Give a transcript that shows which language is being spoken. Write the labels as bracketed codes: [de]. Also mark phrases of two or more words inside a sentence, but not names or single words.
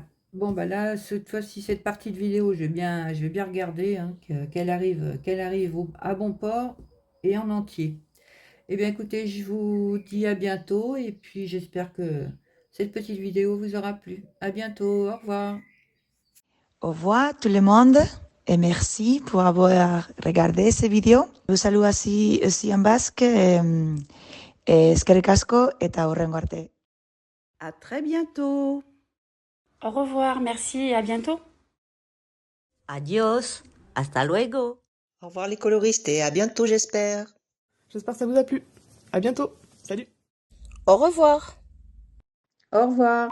[fr] Bon, bah là, cette fois-ci, cette partie de vidéo, je vais bien regarder, hein, qu'elle arrive à bon port et en entier. Eh bien, écoutez, je vous dis à bientôt. Et puis, j'espère que cette petite vidéo vous aura plu. À bientôt. Au revoir. Au revoir tout le monde et merci pour avoir regardé cette vidéo. Je vous salue aussi en basque. [eu] Eskerrik asko eta hurrengo arte. [fr] À très bientôt. Au revoir, merci et à bientôt. [es] Adios, hasta luego. [fr] Au revoir les coloristes et à bientôt, j'espère. J'espère que ça vous a plu. À bientôt. Salut. Au revoir. Au revoir.